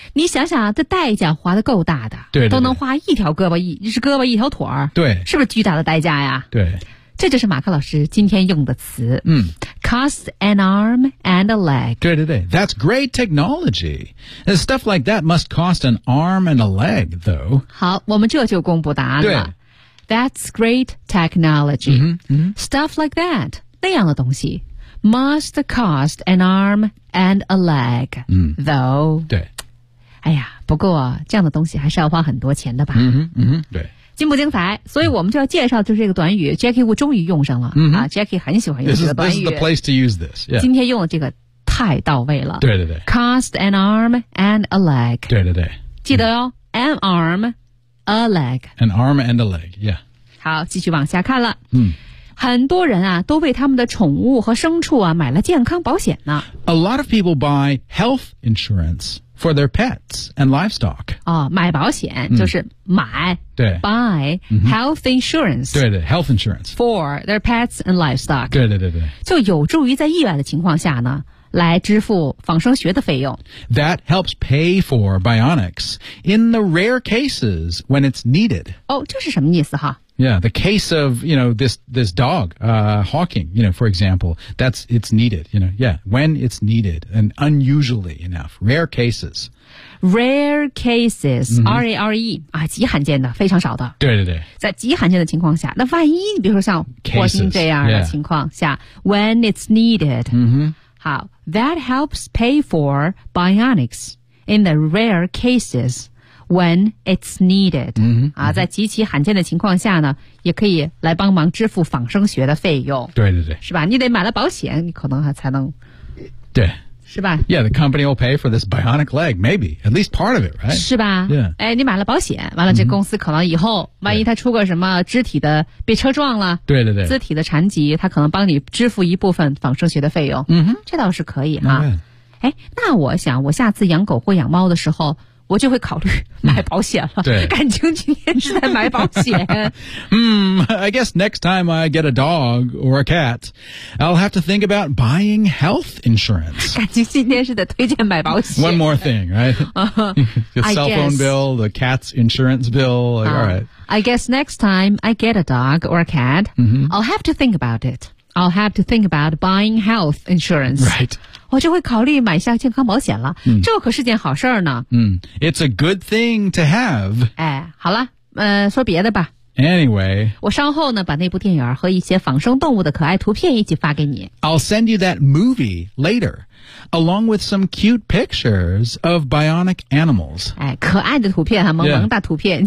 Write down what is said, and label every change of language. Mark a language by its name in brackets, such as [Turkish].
[Chinese] 你想想这代价花得够大的。对, 对, 对。都能花一条胳膊 一只胳膊一条腿儿。对。是不是巨大的代价呀？对。这就是马克老师今天用的词。 [English] Cost an arm and a leg. [Chinese] 对对对。 [English] That's great technology. Stuff like that must cost an arm and a leg, though. [Chinese] 好我们这就公布答案了。对。 [English] That's great technology. Mm-hmm, mm-hmm. Stuff like that, [Chinese] 那样的东西 [English] must cost an arm and a leg,、though. [Chinese] 对。哎呀不过这样的东西还是要花很多钱的吧。嗯、mm-hmm, 嗯、mm-hmm, 对。精不精彩，所以我们就要介绍就是这个短语 Jackie Wu 终于用上了、 mm-hmm. 啊 ,Jackie 很喜欢用这个短语。 [English] This is the place to use this.、Yeah. [Chinese] 今天用的这个太到位了。对对对。 [English] Cost an arm and a leg. [Chinese] 对对对。记得哦、 [English] an arm,A leg. An arm and a leg, yeah. [Chinese] 好，继续往下看了。很多人啊，都为他们的宠物和牲畜啊，买了健康保险呢。 [English] A lot of people buy health insurance for their pets and livestock. [Chinese] 哦，买保险就是买。对。 [English] Buy health insurance. [Chinese] 对对 [English] ,health insurance. For their pets and livestock. [Chinese] 对对对对。就有助于在意外的情况下呢。来支付仿生学的费用。 [English] That helps pay for bionics in the rare cases when it's needed. [Chinese] 哦，这是什么意思哈？ [English] Yeah, the case of, you know, this dog, Hawking, you know, for example, that's, it's needed, you know, yeah, when it's needed and unusually enough, rare cases. Rare cases,、 [Chinese] R-A-R-E, 啊，极罕见的，非常少的。对对对。在极罕见的情况下，那万一你比如说像霍金这样的情况下 [English] cases, when it's needed,、 [Chinese] 好 [English] ,that helps pay for bionics in the rare cases. When it's needed,、 [Chinese] 在极其罕见的情况下呢，也可以来帮忙支付仿生学的费用。对对对，是吧？你得买了保险，你可能还才能。对。是吧 [English] ？Yeah, the company will pay for this bionic leg, maybe at least part of it, right? [Chinese] 是吧 [English] ？Yeah. [Chinese] 哎，你买了保险，完了这公司可能以后、万一他出个什么肢体的被车撞了，对对对，肢体的残疾，他可能帮你支付一部分仿生学的费用。这倒是可以啊。 [English] Okay. [Chinese] 哎，那我想我下次养狗或养猫的时候。我就会考虑买保险了。对，感情今天是在买保险。 [English] I guess next time I get a dog or a cat, I'll have to think about buying health insurance. [Chinese] 感情今天是在推荐买保险。 [English] One more thing, right? The cell phone bill, the cat's insurance bill. Like, all right. I guess next time I get a dog or a cat, I'll have to think about it. I'll have to think about buying health insurance. Right. [Chinese] 我就会考虑买下健康保险了、嗯、这可是件好事呢。 [English] 嗯 It's a good thing to have. [Chinese] 哎好了说别的吧。 [English] Anyway, [Chinese] 我稍后呢把那部电影和一些仿生动物的可爱图片一起发给你。 [English] I'll send you that movie later, along with some cute pictures of bionic animals. [Chinese] 哎可爱的图片啊萌萌大图片、